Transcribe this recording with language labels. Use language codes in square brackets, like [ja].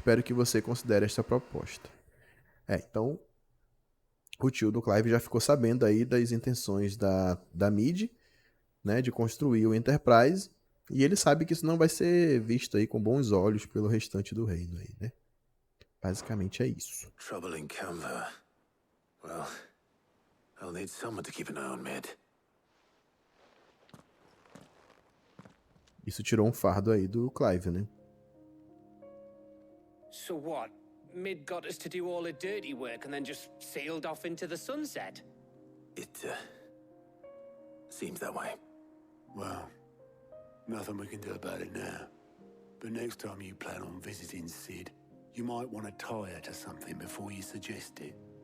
[pt] Espero que você considere esta proposta. Então, o tio do Clive já ficou sabendo aí das intenções da Mid, né, de construir o Enterprise, e ele sabe que isso não vai ser visto aí com bons olhos pelo restante do reino aí, né? Basicamente é isso. [en] Trouble in Canva. Well, I'll need someone to keep an eye on Mid. [pt] Isso tirou um fardo aí do Clive, né? [en] So what? Mid got us to do all the dirty work and then just sailed off into the sunset? It, seems that way. Well, nothing we can do about it now. But next time you plan on visiting Sid, you might want to tie her to something before you suggest it.